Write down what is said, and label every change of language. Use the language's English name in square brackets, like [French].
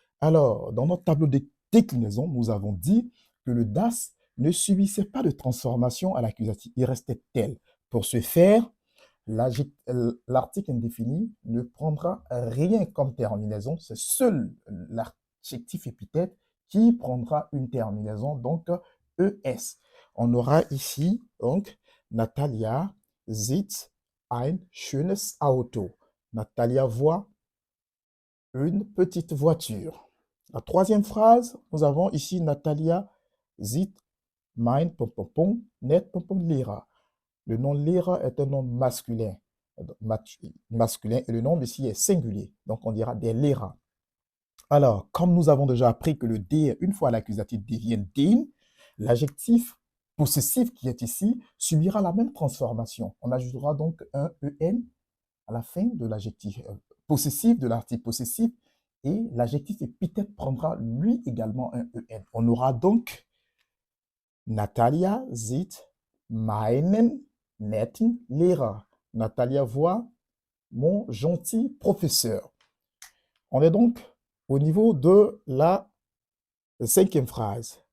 [French] Alors, dans notre tableau de déclinaison, nous avons dit que le das ne subissait pas de transformation à l'accusatif. Il restait tel. Pour ce faire, l'article indéfini ne prendra rien comme terminaison. C'est seul l'adjectif épithète qui prendra une terminaison, donc ES. On aura ici, donc, [German] Natalia sieht ein schönes Auto. [French] Natalia voit une petite voiture. La troisième phrase, nous avons ici [German] Natalia sieht mein net Lehrer. [French] Le nom Lehrer est un nom masculin. Et le nom ici est singulier. Donc on dira des Lehrer. Alors, comme nous avons déjà appris que le der, une fois l'accusatif devient den, l'adjectif possessif qui est ici subira la même transformation. On ajoutera donc un en à la fin de l'adjectif possessif, de l'article possessif, et l'adjectif épithète prendra lui également un en. On aura donc [German] Natalia sieht meinen netten Lehrer. [French] Natalia voit mon gentil professeur. On est donc au niveau de la cinquième phrase.